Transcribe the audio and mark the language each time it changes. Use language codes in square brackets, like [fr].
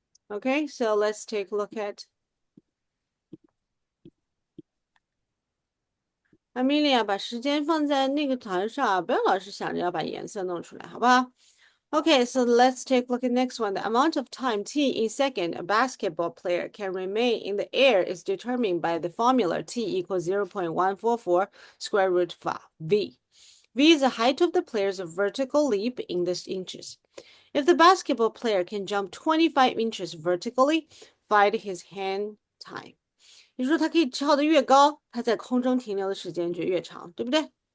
[en] Okay, so let's take a look at [zh] Amelia 把时间放在那个台上啊，不要老是想着要把颜色弄出来，好不好？ [en] Okay, so let's take a look at next one. The amount of time t in second a basketball player can remain in the air is determined by the formula t equals 0.144 square root v. V is the height of the player's vertical leap in this inches. If the basketball player can jump 25 inches vertically, find his hand time. [zh] 也就是说，他可以跳得越高，他在空中停留的时间就越长，对不对？